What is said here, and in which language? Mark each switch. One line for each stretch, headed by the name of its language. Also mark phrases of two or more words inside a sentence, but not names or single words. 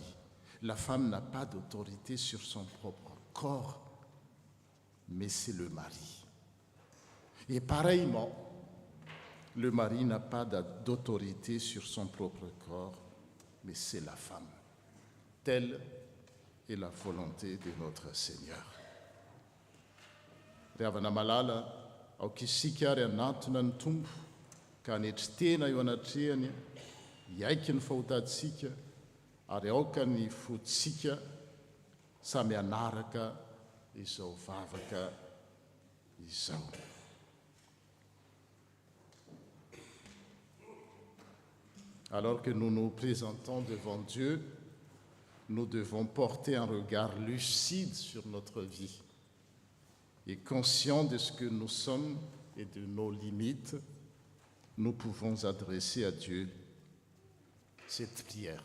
French: La femme n'a pas d'autorité sur son propre corps, mais c'est le mari. Et pareillement, le mari n'a pas d'autorité sur son propre corps, mais c'est la femme. Telle est la volonté de notre Seigneur.
Malagasy: Ravana malala aoka isika ary anatona ny tompo ka hanetry-tena eo anatrehany hiaiky ny fahotaditsika ary aoka ny fotsika samy anaraka izao vavaka izao.
French: Alors que nous nous présentons devant Dieu, nous devons porter un regard lucide sur notre vie. Et conscients de ce que nous sommes et de nos limites, nous pouvons adresser à Dieu cette prière.